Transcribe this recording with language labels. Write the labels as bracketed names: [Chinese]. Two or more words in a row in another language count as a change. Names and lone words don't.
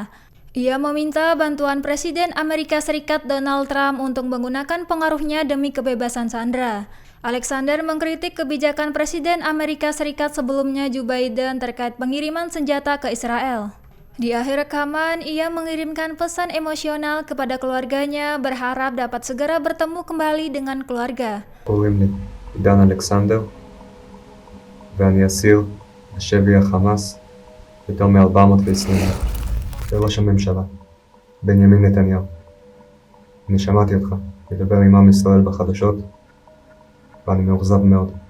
[Indonesian] Ia meminta bantuan Presiden Amerika Serikat Donald Trump untuk menggunakan pengaruhnya demi kebebasan sandera. Alexander mengkritik kebijakan Presiden Amerika Serikat sebelumnya Joe Biden terkait pengiriman senjata ke Israel. Di akhir rekaman, ia mengirimkan pesan emosional kepada keluarganya berharap dapat segera bertemu kembali dengan keluarga. [Hebrew] קוראים לי עידן אלכסנדר ואני אסיר בשבי החמאס יותר מ-420 לראש הממשלה בנימין נתניהו. אני שמעתי אותך מדבר עם עם ישראל בחדשות ואני מאוכזב מאוד.